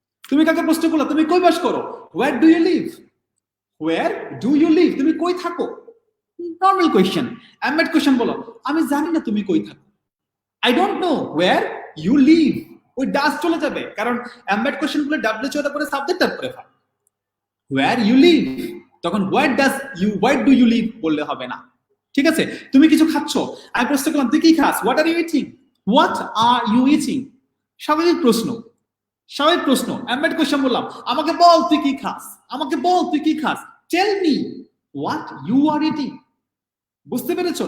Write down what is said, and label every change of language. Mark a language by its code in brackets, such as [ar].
[bn] তুমি কাকে প্রশ্ন করলা তুমি কই বাস করো, [en] where do you live, [bn] where do you live, তুমি কই থাকো, নরমাল কোয়েশ্চেন। এমবেড কোয়েশ্চেন বলো আমি জানি না তুমি কই থাকো, [en] I don't know where you live, [bn] ওই ডাস চলে যাবে, কারণ এমবেড কোয়েশ্চেন গুলো ডাব্লিউএইচ ওয়ার্ডের পরে সাবজেক্ট তারপরে ভার্ব। [en] where you live, তখন where do you live [bn] বললে হবে না। ঠিক আছে? তুমি কিছু খাচ্ছ, আমি প্রশ্ন করলাম তুই কি খাস, [en] what are you eating, [bn] what are you eating, স্বাভাবিক প্রশ্ন, স্বাভাবিক প্রশ্ন। এমবেড কোয়েশ্চেন বললাম আমাকে বল তুই কি খাস, আমাকে বল তুই কি খাস, [en] tell me what you are eating। [bn] বুঝতে পেরেছো?